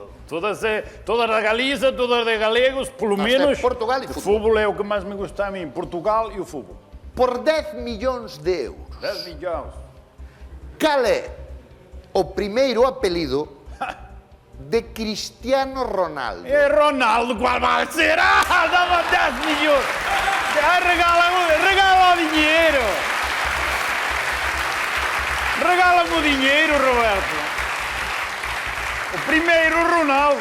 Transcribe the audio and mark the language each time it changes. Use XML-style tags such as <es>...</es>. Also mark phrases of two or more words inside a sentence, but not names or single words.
<gl>Todas de Galiza, todas de galegos, polo menos...</gl> <pt>Portugal e o fútbol.</pt> <gl>fútbol é o que máis me gusta a mí, Portugal e o fútbol. Por 10 millóns de euros, 10 millóns. cal é o primeiro apelido de Cristiano Ronaldo?</gl> <pt>E Ronaldo, qual vai ser? Dava 10 millóns. Regala o dinheiro. Regala-me o dinheiro, Roberto. O primeiro, Ronaldo.</pt>